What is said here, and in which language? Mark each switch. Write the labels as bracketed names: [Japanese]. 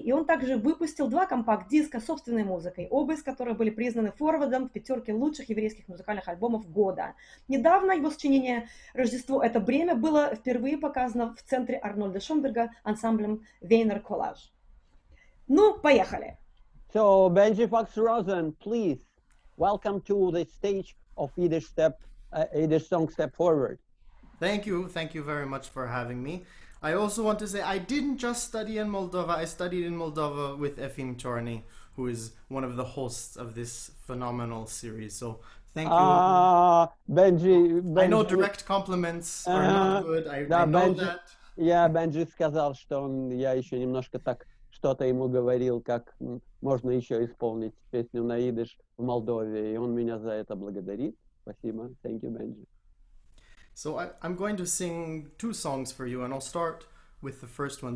[Russian] И он также выпустил 2 компакт-диска с собственной музыкой, оба из которых были признаны форвардом в 5 лучших еврейских музыкальных альбомов года. Недавно его сочинение «Рождество – это бремя» было впервые показано в центре Арнольда Шонберга ансамблем Wiener Collage. Ну, поехали! [English] So, Benji Fox-Rosen, please, welcome to the stage of Yiddish Song Step Forward. Thank you very much for having me. I also want to say I didn't just study in Moldova, I studied in Moldova with Efim Chorny, who is one of the hosts of this phenomenal series. So thank you. Benji. I know direct compliments are not good, I know that. [Russian] Benji сказал, что я еще немножко так что-то ему говорил, как можно еще исполнить песню на идиш в Молдове, и он меня за это благодарит. Спасибо. [English] Thank you, Benji. So I'm going to sing 2 songs for you, and I'll start with the first one.